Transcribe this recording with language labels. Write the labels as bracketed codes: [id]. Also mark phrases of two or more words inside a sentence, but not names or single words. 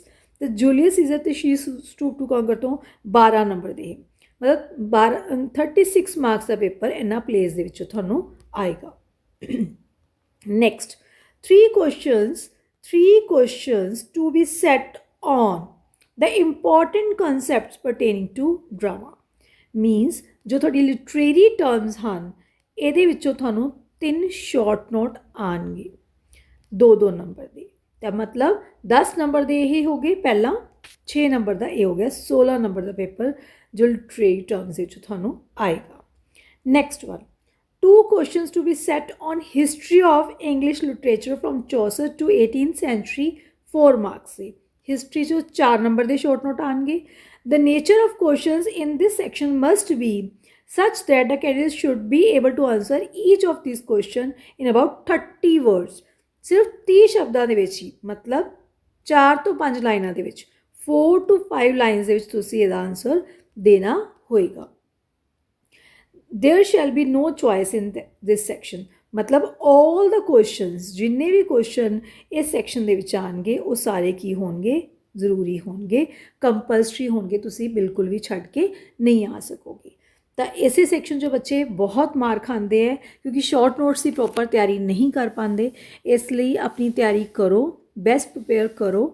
[pa] ਅਤੇ ਜੂਲੀਅਸ ਸੀਜ਼ਰ ਅਤੇ ਸ਼ੀ ਸਟੂਪ ਟੂ ਕੰਕਰ ਤੋਂ 12 ਨੰਬਰ ਦੇ, ਮਤਲਬ 36 ਮਾਰਕਸ ਦਾ ਪੇਪਰ ਇਹਨਾਂ ਪਲੇਸ ਦੇ ਵਿੱਚੋਂ ਤੁਹਾਨੂੰ ਆਏਗਾ। [en] ਨੈਕਸਟ 3 questions to be set on the important concepts pertaining to drama। [pa] means ਜੋ ਤੁਹਾਡੀ [en] literary terms [pa] ਹਨ, ਇਹਦੇ ਵਿੱਚੋਂ ਤੁਹਾਨੂੰ 3 [en] short note [pa] ਆਉਣਗੇ 2 ਨੰਬਰ ਦੇ, ਤਾਂ ਮਤਲਬ 10 ਨੰਬਰ ਦੇ ਇਹ ਹੋ ਗਏ ਪਹਿਲਾਂ, 6 ਨੰਬਰ ਦਾ ਇਹ ਹੋ ਗਿਆ 16 ਨੰਬਰ ਦਾ ਪੇਪਰ ਜੋ [en] literary terms [pa] ਵਿੱਚ ਤੁਹਾਨੂੰ ਆਏਗਾ। [en] ਨੈਕਸਟ 2 questions to be set on history of English literature from Chaucer to 18th century, 4 marks से। [hi] history जो 4 नंबर ਦੇ [en] short note [hi] आएंगे। [en] The nature of questions in this section must be such that the candidates should be able to answer each of these questions in about 30 words। [pa] ਸਿਰਫ਼ 30 ਸ਼ਬਦਾਂ ਦੇ ਵਿੱਚ ਹੀ, ਮਤਲਬ 4 ਤੋਂ 5 ਲਾਈਨਾਂ ਦੇ ਵਿੱਚ, 4 to 5 ਲਾਈਨਸ ਦੇ ਵਿੱਚ ਤੁਸੀਂ ਇਹਦਾ ਆਨਸਰ ਦੇਣਾ ਹੋਏਗਾ। [en] there shall be no choice in this section। ਮਤਲਬ all the questions, [pa] ਜਿੰਨੇ ਵੀ ਕੁਐਸਚਨ ਇਸ ਸੈਕਸ਼ਨ ਦੇ ਵਿੱਚ ਆਉਣਗੇ ਉਹ ਸਾਰੇ ਕੀ ਹੋਣਗੇ, ਜ਼ਰੂਰੀ ਹੋਣਗੇ, ਕੰਪਲਸਰੀ ਹੋਣਗੇ, ਤੁਸੀਂ ਬਿਲਕੁਲ ਵੀ ਛੱਡ ਕੇ ਨਹੀਂ ਆ ਸਕੋਗੇ। ਤਾਂ ਇਸੇ ਸੈਕਸ਼ਨ 'ਚੋਂ ਬੱਚੇ ਬਹੁਤ ਮਾਰ ਖਾਂਦੇ ਹੈ ਕਿਉਂਕਿ [en] short notes [pa] ਦੀ ਪ੍ਰੋਪਰ ਤਿਆਰੀ ਨਹੀਂ ਕਰ ਪਾਉਂਦੇ। ਇਸ ਲਈ ਆਪਣੀ ਤਿਆਰੀ ਕਰੋ, [en] best prepare [pa] ਕਰੋ।